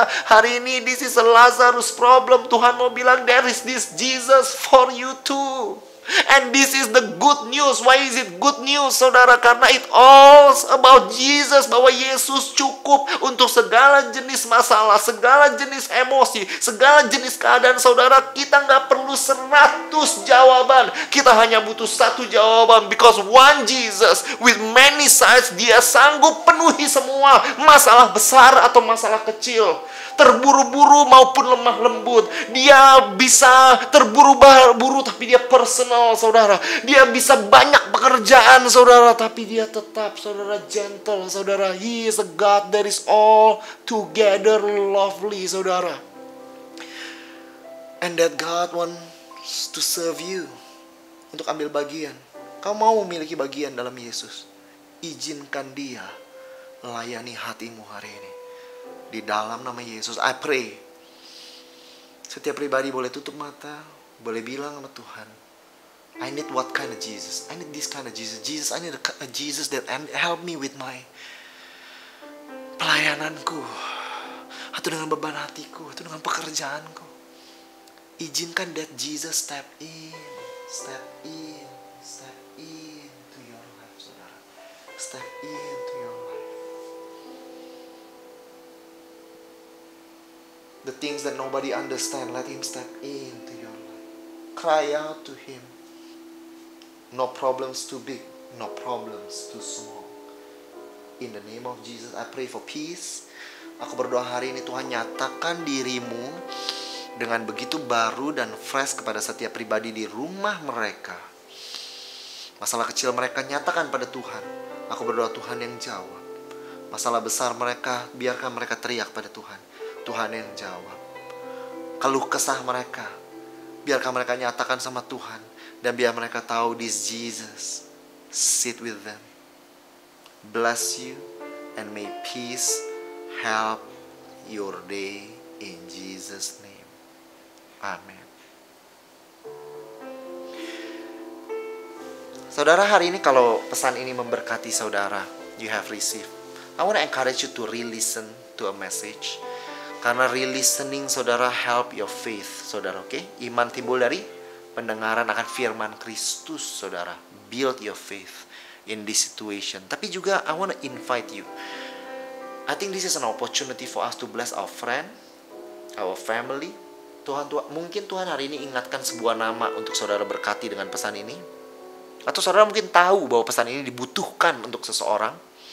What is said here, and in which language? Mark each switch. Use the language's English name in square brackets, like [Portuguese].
[Indonesian] Hari ini [English] this is a Lazarus problem. [Indonesian] Tuhan mau bilang, [English] there is this Jesus for you too. And this is the good news. Why is it good news, saudara? [Indonesian] Karena [English] it all about Jesus. [Indonesian] Bahwa Yesus cukup untuk segala jenis masalah, segala jenis emosi, segala jenis keadaan, saudara. Kita nggak perlu 100 jawaban. Kita hanya butuh 1 jawaban. [English] Because one Jesus with many sides, [Indonesian] dia sanggup penuhi semua masalah besar atau masalah kecil. Terburu-buru maupun lemah lembut. Dia bisa terburu-buru tapi dia personal, saudara. Dia bisa banyak pekerjaan, saudara, tapi dia tetap, saudara, gentle, saudara. [English] He is a God that is all together lovely, saudara. And that God wants to serve you. [Indonesian] Untuk ambil bagian. Kau mau memiliki bagian dalam Yesus. Izinkan dia layani hatimu hari ini. Di dalam nama Yesus, [English] I pray. [Indonesian] Setiap pribadi boleh tutup mata, boleh bilang sama Tuhan, [English] I need what kind of Jesus? [Indonesian] I need this kind of Jesus. [English] Jesus, I need a Jesus that help me with my pelayananku, [Indonesian] atau dengan beban hatiku, atau dengan pekerjaanku. Izinkan [English] that Jesus step in to your life, saudara. Step in to your life. The things that nobody understand, let him step into your life. Cry out to him. No problems too big, no problems too small. In the name of Jesus, I pray for peace. [Indonesian] Aku berdoa hari ini Tuhan nyatakan dirimu dengan begitu baru dan fresh kepada setiap pribadi di rumah mereka. Masalah kecil mereka nyatakan pada Tuhan. Aku berdoa Tuhan yang jawab. Masalah besar mereka, biarkan mereka teriak pada Tuhan. Tuhan yang jawab. Keluh kesah mereka, biarkan mereka nyatakan sama Tuhan. Dan biar mereka tahu [English] this Jesus sit with them. Bless you and may peace help your day in Jesus' name. Amen. Saudara, [Indonesian] hari ini kalau pesan ini memberkati saudara, [English] you have received, I want to encourage you to re-listen to a message. Karena re-listening, saudara, help your faith, saudara, oke? [Indonesian] Iman timbul dari pendengaran akan firman Kristus, saudara. [English] Build your faith in this situation. [Indonesian] Tapi juga, [English] I want to invite you. I think this is an opportunity for us to bless our friend, our family. [Indonesian] Mungkin Tuhan hari ini ingatkan sebuah nama untuk saudara berkati dengan pesan ini. Atau saudara mungkin tahu bahwa pesan ini dibutuhkan untuk seseorang.